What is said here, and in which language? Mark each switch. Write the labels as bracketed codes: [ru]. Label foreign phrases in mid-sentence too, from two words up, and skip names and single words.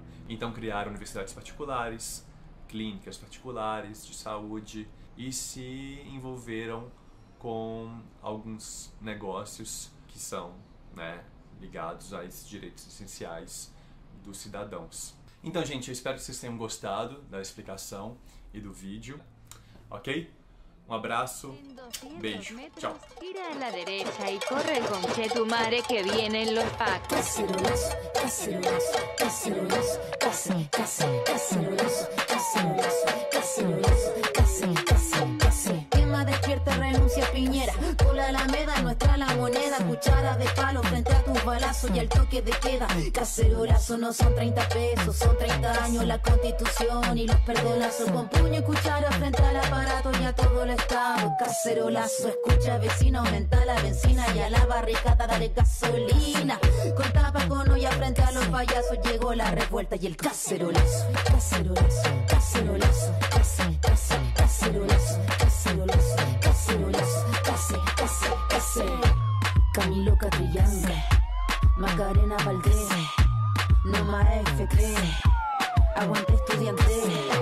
[pt] Então criaram universidades particulares, clínicas particulares de saúde e se envolveram com alguns negócios que são, né, ligados a esses direitos essenciais dos cidadãos. Então, gente, eu espero que vocês tenham gostado da explicação e do vídeo, ok? Um abraço, beijo, tchau. [es] Gira a la derecha y corre con que tu madre que vienen los pacos. Cacerolazo, cacerolazo, cacerolazo, cacerolazo, cacerolazo, cacerolazo, cacerolazo. Quema, despierta, renuncia, Piñera. Con la Alameda, nuestra la moneda. Cuchara de palo frente a tus balazos y al toque de queda. Cacerolazo, no son 30 pesos, son 30 años la Constitución y los perdonazos. Con puño y cuchara frente al aparato y a todo el Estado. Cacerolazo, escucha vecino, aumenta la benzina y a la barricada dale gasolina. Con tapa con olla frente a los payasos llegó la revuelta y el cacerolazo. Cacerolazo, cacerolazo, cacerolazo, cacerolazo, cacerolazo, cacerolazo. Camilo Catrillanca, Macarena Valdés, Noma FP, aguante estudiante.